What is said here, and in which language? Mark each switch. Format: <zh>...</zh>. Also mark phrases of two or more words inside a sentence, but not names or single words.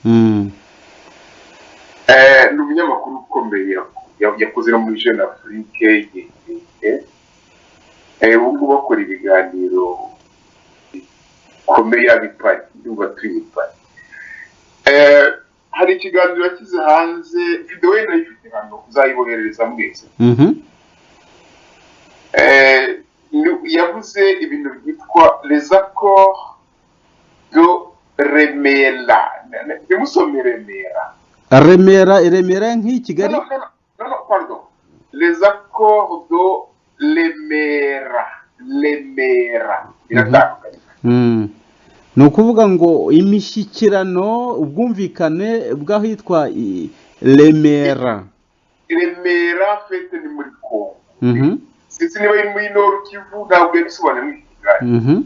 <rw>Ni umunyamakuru ukomeye yakoze no muri Jeune Afrique igihe ubu bakora ibiganiro bikomeye abipari ndumva tuyipari. Hari ikiganiro yakize hanze, video ye ndayifite hano uzayiboherereza mwese. Yavuze ibintu byitwa</rw> <fr>les accords de Remera.</fr> <rw>Bimusomye Remera nk'i Kigali.</rw> <fr>Non, pardon. Les accords de Lemera.</fr> <rw>Ni ukuvuga ngo imishyikirano ubwumvikane bw'ahitwa Remera. Remera fete ni muri Kongo. Sinzi niba ari muri Nord Kivu, ntabwo bisobanuye muri Kigali.</rw>